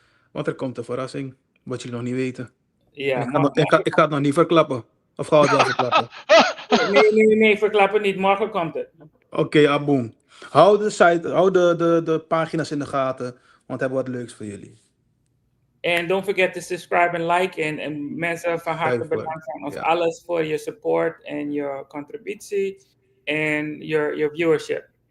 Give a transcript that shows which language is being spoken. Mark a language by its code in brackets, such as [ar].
[nl] Want er komt een verrassing, wat jullie nog niet weten. Ja, ik ga het nog niet verklappen. Of ga het wel verklappen? Nee, verklappen niet. Morgen komt het. Oké, aboom. Hou de site, hou de pagina's in de gaten. Want we hebben wat leuks voor jullie. [en] And don't forget to subscribe and like. [nl] En mensen van harte bedankt aan ons alles voor je support en je contributie en [en] your viewership.